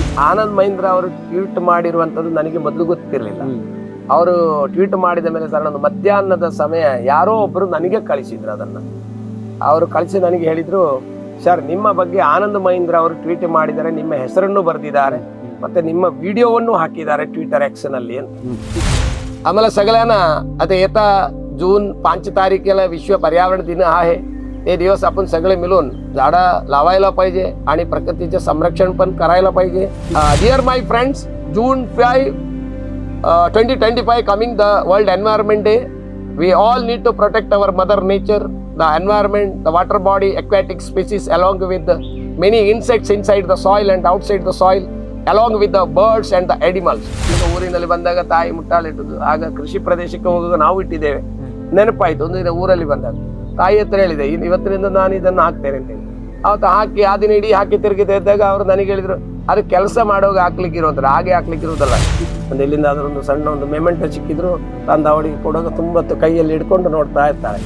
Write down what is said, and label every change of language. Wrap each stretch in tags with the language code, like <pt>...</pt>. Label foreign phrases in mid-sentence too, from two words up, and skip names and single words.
<kn>ಆನಂದ್ ಮಹೀಂದ್ರ ಅವರು ಟ್ವೀಟ್ ಮಾಡಿರುವಂಥದ್ದು ನನಗೆ ಮೊದಲು ಗೊತ್ತಿರಲಿಲ್ಲ. ಅವರು ಟ್ವೀಟ್ ಮಾಡಿದ ಮೇಲೆ ಸರ್, ಒಂದು ಮಧ್ಯಾಹ್ನದ ಸಮಯ ಯಾರೋ ಒಬ್ಬರು ನನಗೆ ಕಳಿಸಿದ್ರು. ಅದನ್ನು ಅವರು ಕಳಿಸಿ ನನಗೆ ಹೇಳಿದರು, ಸರ್ ನಿಮ್ಮ ಬಗ್ಗೆ ಆನಂದ್ ಮಹೀಂದ್ರ ಅವರು ಟ್ವೀಟ್ ಮಾಡಿದ್ದಾರೆ, ನಿಮ್ಮ ಹೆಸರನ್ನು ಬರೆದಿದ್ದಾರೆ, ಮತ್ತೆ ನಿಮ್ಮ ವಿಡಿಯೋವನ್ನು ಹಾಕಿದ್ದಾರೆ</kn> <en>Twitter actually</en> <kn>ಅಂತ.</kn> <mr>आम्हाला सगळ्यांना आता येता जून 5 तारखेला विश्व पर्यावरण दिन आहे. ते दिवस आपण सगळे मिळून झाडं लावायला पाहिजे आणि प्रकृतीचे संरक्षण पण करायला पाहिजे.</mr> <en>Dear my friends, June 5 2025 coming the World Environment Day. We all need to protect our mother nature, the environment, the water body, aquatic species, along with the many insects inside the soil and outside the soil, along with the birds and the animals.</en> <kn>ಊರಿನಲ್ಲಿ ಬಂದಾಗ ತಾಯಿ ಮುಟ್ಟಾಳಿಟ್ಟದ್ದು, ಆಗ ಕೃಷಿ ಪ್ರದೇಶಕ್ಕೆ ಹೋಗುವಾಗ ನಾವು ಇಟ್ಟಿದ್ದೇವೆ. ನೆನಪಾಯ್ತು ಒಂದು ದಿನ ಊರಲ್ಲಿ ಬಂದಾಗ ತಾಯಿ ಹತ್ರ ಹೇಳಿದೆ, ಇವತ್ತಿನಿಂದ ನಾನು ಇದನ್ನು ಹಾಕ್ತೇನೆ ಅಂತ ಹೇಳಿ. ಅವತ್ತು ಹಾಕಿ ಆ ದಿನ ಇಡೀ ಹಾಕಿ ತಿರುಗಿತಾ ಇದ್ದಾಗ ಅವರು ನನಗೆ ಹೇಳಿದ್ರು, ಅದು ಕೆಲಸ ಮಾಡೋವಾಗ ಹಾಕ್ಲಿಕ್ಕೆ ಇರೋದಿಲ್ಲ, ಹಾಗೆ ಹಾಕ್ಲಿಕ್ಕೆ ಇರೋದಲ್ಲ. ಒಂದು ಎಲ್ಲಿಂದ ಅದರೊಂದು ಸಣ್ಣ ಒಂದು ಮೆಮೆಂಟೋ ಸಿಕ್ಕಿದ್ರು ತಂದು ಅವಳಿಗೆ ಕೊಡುವಾಗ ತುಂಬ ಕೈಯಲ್ಲಿ ಹಿಡ್ಕೊಂಡು ನೋಡ್ತಾ ಇರ್ತಾಳೆ.</kn>